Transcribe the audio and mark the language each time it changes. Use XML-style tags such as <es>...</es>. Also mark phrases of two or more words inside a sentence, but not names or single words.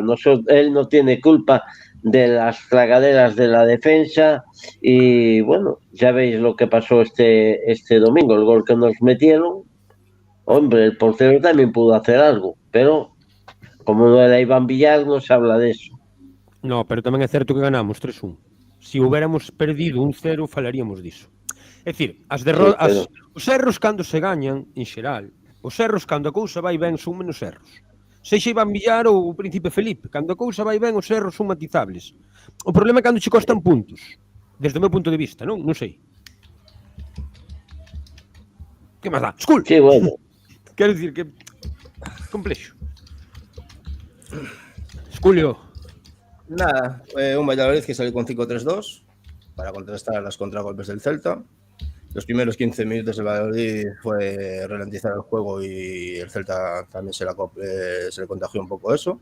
<es>Él no tiene culpa de las tragaderas de la defensa, y bueno, ya veis lo que pasó este domingo, el gol que nos metieron. Hombre, el portero también pudo hacer algo, pero como no era Iván Villar, no se habla de eso.</es> <gl>No, pero tamén é certo que ganamos 3-1. Se</gl> <es>hubiéramos perdido</es> <gl>1-0, falaríamos diso. É dicir, os erros cando se gañan, en xeral, os erros cando a cousa vai ben son menos erros. Sexa Iván Villar ou o Príncipe Felipe, cando a cousa vai ben, os erros son matizables. O problema é cando che costan puntos, desde o meu punto de vista, non? Non sei. Que máis dá? Skull!</gl> <es>Sí, bueno.</es> <gl>Quero dicir que... complexo. Sculio.</gl> <es>Nada, un Valladolid que salió con 5-3-2 para contrastar las contragolpes del Celta. Los primeros 15 minutos del Valladolid fue ralentizar el juego y el Celta también se le contagió un poco eso.</es>